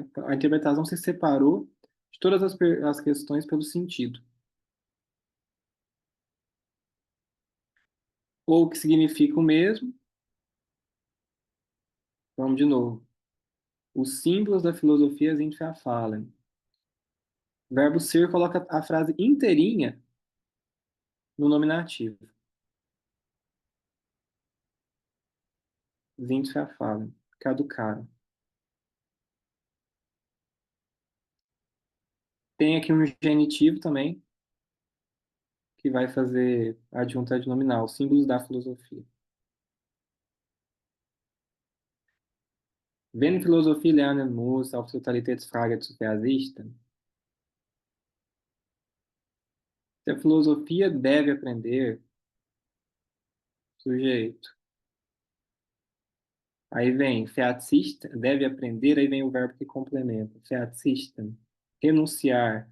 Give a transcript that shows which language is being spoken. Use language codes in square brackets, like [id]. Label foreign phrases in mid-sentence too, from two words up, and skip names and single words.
[pt] A interpretação se separou de todas as questões pelo sentido. Ou que significa o mesmo. Vamos de novo. Os símbolos da filosofia [de] sind verfallen. [pt] O verbo ser coloca a frase inteirinha no nominativo. [de] sind verfallen, caducaram. [pt] Tem aqui um genitivo também, que vai fazer adjunto adnominal, símbolos da filosofia. [de] Wenn Philosophie lernen muss, auf Totalitätsfrage zu verzichten, [pt] se a filosofia deve aprender, sujeito. Aí vem verzichten, deve aprender, aí vem o verbo que complementa. Verzichten, renunciar.